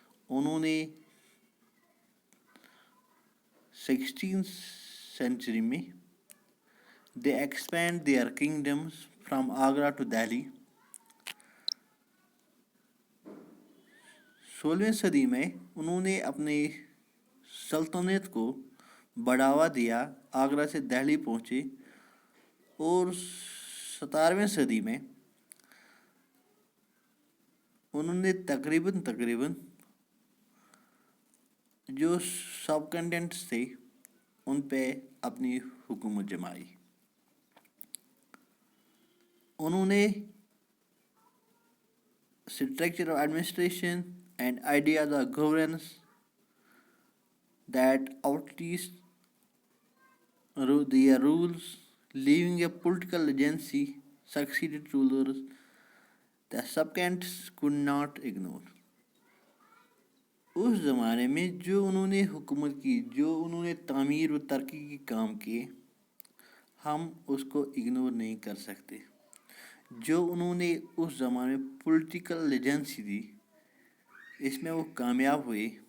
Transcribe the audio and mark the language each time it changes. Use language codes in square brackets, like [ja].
[ur] انہوں نے 16th century میں [en] they expand their kingdoms from Agra to Delhi. [ur] 16ویں صدی میں انہوں نے اپنی سلطنت کو بڑھاوا دیا، آگرہ سے دہلی پہنچے، اور 17ویں صدی میں انہوں نے تقریباً جو سب کنٹیننٹس تھے ان پہ اپنی حکومت جمائی. انہوں نے [en] structure of administration and ideas of governance that outreached their rules, leaving a political agency succeeded rulers the subcontinents could not ignore. [ur] اس زمانے میں جو انہوں نے حکومت کی، جو انہوں نے تعمیر و ترقی کے کام کیے، ہم اس کو اگنور نہیں کر سکتے. جو انہوں نے اس زمانے میں پولیٹیکل لیجنسی دی، اس میں وہ کامیاب ہوئے.